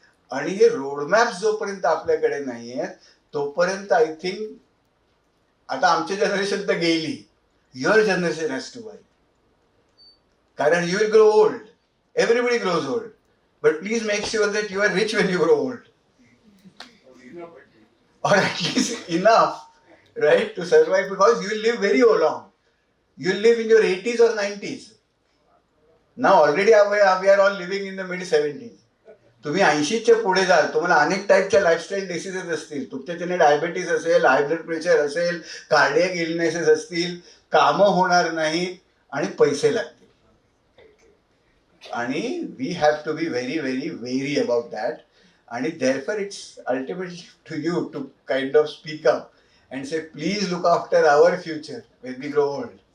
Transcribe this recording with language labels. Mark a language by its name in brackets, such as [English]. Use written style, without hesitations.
[Marathi] आणि हे रोडमॅप्स जोपर्यंत आपल्याकडे नाही आहेत तोपर्यंत [English] I think [Marathi] आता आमची जनरेशन तर गेली, [English] Your generation has to why. [Marathi] कारण [English] You will grow old, everybody grows old, but please make sure that you are rich when you grow old, or at least enough, right, to survive, because you will live very long. You will live in your 80s or 90s. Now already we are all living in the mid 70s. [Marathi] तुम्ही 80च्या पुढे जाल, तुम्हाला अनेक टाईपच्या lifestyle diseases असतील. तुमच्याच्याने diabetes असेल, high blood pressure असेल, cardiac illnesses असतील, कामं होणार नाहीत आणि पैसे लागतील. आणि [English] We have to be very very very about that. [Marathi] आणि [English] therefore it's ultimately to you to kind of speak up and say, please look after our future when we grow old.